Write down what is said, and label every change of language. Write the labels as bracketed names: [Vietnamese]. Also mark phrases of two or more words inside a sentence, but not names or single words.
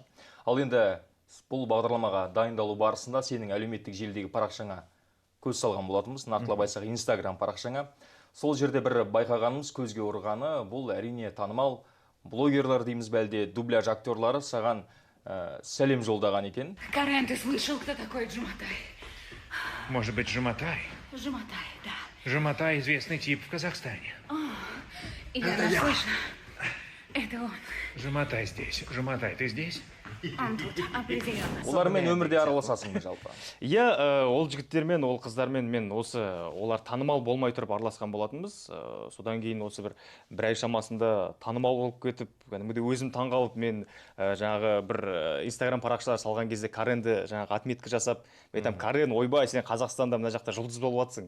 [Kazakh] Ал енді бұл бағдарламаға дайындалу барысында сенің әлеуметтік желідегі парақшаңа көз салған болатынбыз. Нақтылап айтсақ, Instagram парақшаңа. Сол жерде бір байқағанымыз, көзге ұрғаны, бұл әрине танымал блогерлар дейміз бәлде, дубляж актерлары саған сәлем жолдаған екен. [Russian] Карен, ты слышал, кто такой Джуматай? Может быть, Жуматай? Жуматай, да. Жуматай – известный тип в Казахстане. Я наслышана. Это он. Жуматай здесь. Жуматай, ты здесь? Он тут определенно. [Kazakh] Олармен өмірде араласасың жалпы? Ол жігіттермен, ол қыздармен мен олар танымал болмай тұрып араласқан болатынбыз. Содан кейін осы бір ай шамасында танымал болып кетіп, өзім таңғалып, мен жаңағы бір Instagram парақшалар салған кезде Каренді жаңағы отметка жасап, айтам, Карен, ойбай, сен Қазақстанда мына жақта жұлдыз болып жатсың.